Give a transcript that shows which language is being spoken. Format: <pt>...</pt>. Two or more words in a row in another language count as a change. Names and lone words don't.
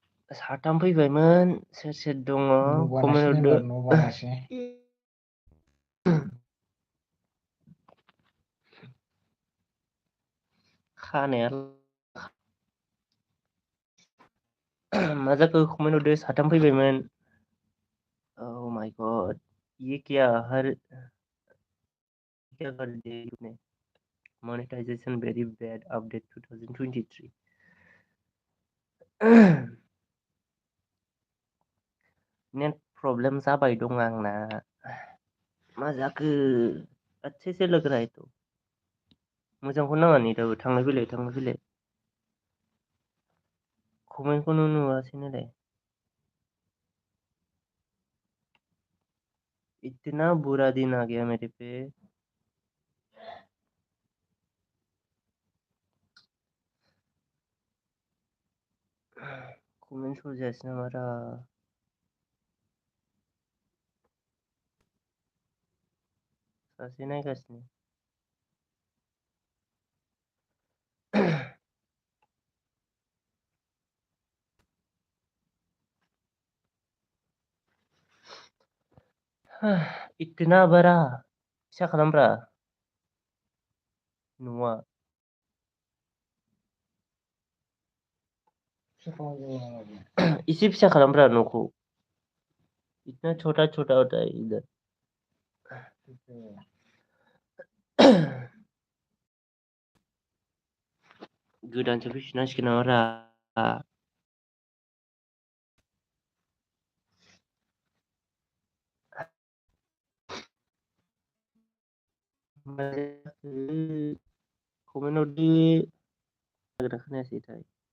<brx>साथाम फैबायमोन सोर दङ न' कमेन्ट बानासै हरदो। एबार न' बानासै खानाया मा जाखो कमेन्ट हरदो साथाम फैबायमोन।</brx> <en>oh my god</en> <hi>ये क्या कर दिया तूने</hi> <en>monetization very bad update 2023 net problem</en> <brx>जाबाय दं आंना मा जाखो</brx> <hi>अच्छे से लग रहा है तो</hi> <brx>मोजांखौ नाङा नेटाबो थांलाय फैलाय कमेन्टखौनो नुवासै नालाय</brx> <hi>इतना बुरा दिन आ गया मेरे पे</hi> <brx>कमेन्ट सर जायासै नामा रा सासे नायगासिनो</brx> <hi>इतना बड़ा</hi> <brx>फिसा खालामब्रा न'आ</brx> <hi>इसे</hi> <brx>फिसा खालामब्रा न'खौ</brx> <hi>इतना छोटा छोटा होता है इधर</hi> <brx>गोदानसो फैफिननांसिगोन नामा रा कमेन्ट हरदो खोनायासैथाय</brx>